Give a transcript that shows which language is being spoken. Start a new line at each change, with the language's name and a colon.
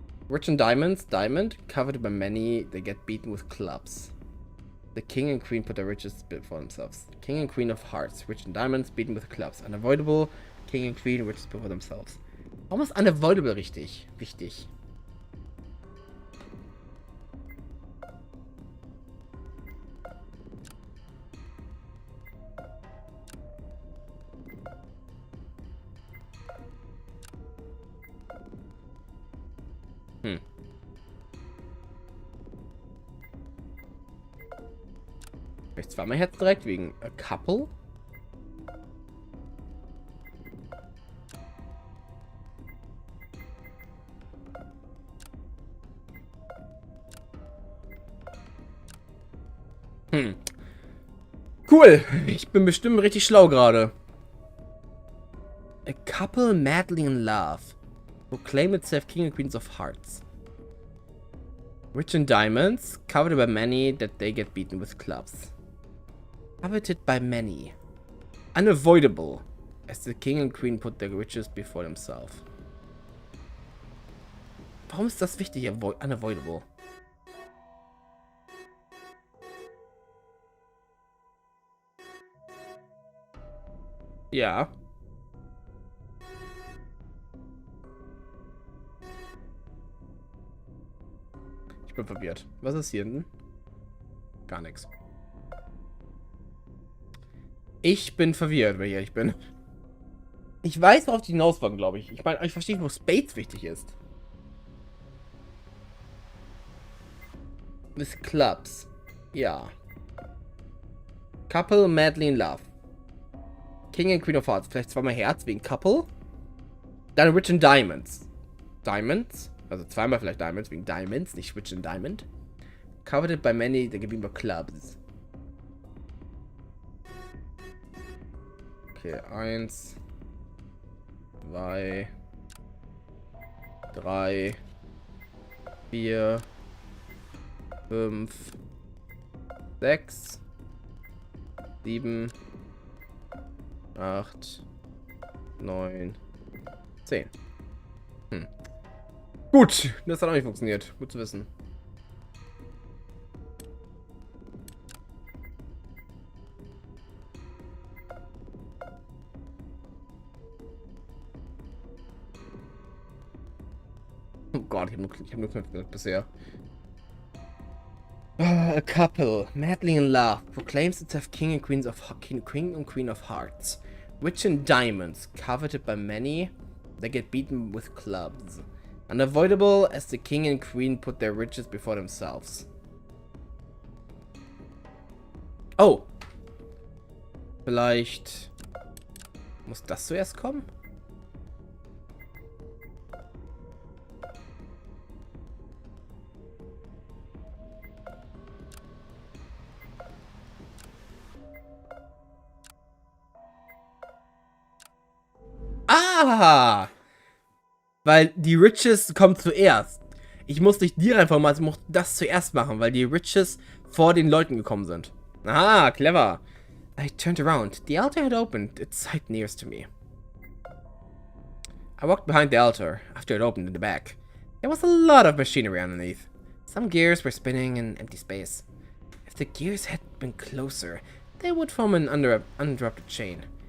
English: Rich in diamonds, diamond, coveted by many, they get beaten with clubs. The king and queen put their riches before themselves. King and queen of hearts, rich in diamonds, beaten with clubs. Unavoidable, king and queen, riches before themselves.
German: Warum ist unavoidable richtig? Wichtig. Vielleicht zweimal Herz direkt wegen
English: a couple.
German: Cool. Ich bin bestimmt richtig schlau gerade.
English: A couple madly in love proclaim itself king and queens of hearts. Rich in diamonds, coveted by many that they get beaten with clubs. Coveted by many. Unavoidable, as the king and queen put their riches before themselves.
German: Warum ist das wichtig, unavoidable? Ja. Ich bin verwirrt. Was ist hier hinten? Gar nichts. Ich bin verwirrt, wenn ich ehrlich bin. Ich weiß, worauf die hinaus wollen, glaube ich. Ich meine, ich verstehe, wo Spades wichtig ist.
English: With clubs. Ja. Couple madly in love. King and Queen of Hearts.
German: Vielleicht zweimal Herz wegen Couple. Dann
English: Rich in Diamonds.
German: Diamonds. Also zweimal vielleicht Diamonds wegen Diamonds, nicht Rich in Diamond.
English: Coveted by many, they give clubs. Okay, 1, 2, 3, 4, 5, 6, 7, 8, 9, 10.
German: Gut, das hat auch nicht funktioniert. Gut zu wissen. Oh Gott, ich hab nur Knöpfe gedrückt bisher.
English: A couple, madly in love, proclaims itself king and queen of hearts. Rich in diamonds, coveted by many, they get beaten with clubs. Unavoidable, as the king and queen put their riches before themselves. Oh.
German: Vielleicht muss das zuerst kommen? Ah! Weil die Riches kommen zuerst. Ich muss nicht die Reihenfolge machen, ich muss das zuerst machen, weil die Riches vor den Leuten gekommen sind. Ah, clever.
English: I turned around. The altar had opened its side nearest to me. I walked behind the altar after it opened in the back. There was a lot of machinery underneath. Some gears were spinning in empty space. If the gears had been closer, they would form an uninterrupted chain.